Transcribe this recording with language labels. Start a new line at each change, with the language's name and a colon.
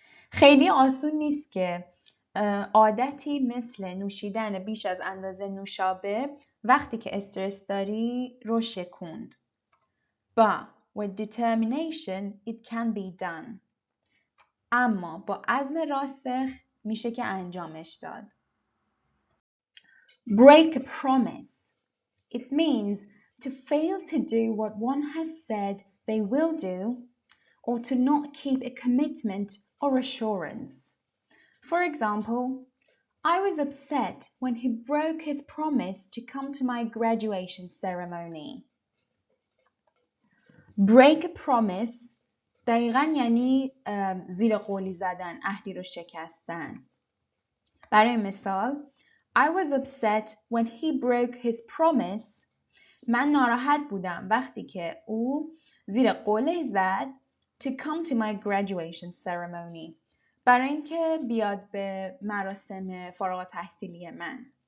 Persian: خیلی آسون نیست که عادتی مثل نوشیدن بیش از اندازه نوشابه وقتی که استرس داری رو شکوند.
English: But with determination it can be done.
Persian: اما با عزم راسخ میشه که انجامش داد.
English: Break a promise. It means to fail to do what one has said they will do or to not keep a commitment or assurance. For example, I was upset when he broke his promise to come to my graduation ceremony. Break a promise
Persian: دقیقاً یعنی زیر قولی زدن، عهدی رو شکستن. برای مثال,
English: I was upset when he broke his promise.
Persian: من ناراحت بودم وقتی که او زیر قولش زد
English: to come to my graduation ceremony.
Persian: برای اینکه بیاد به مراسم فارغ التحصیلی من.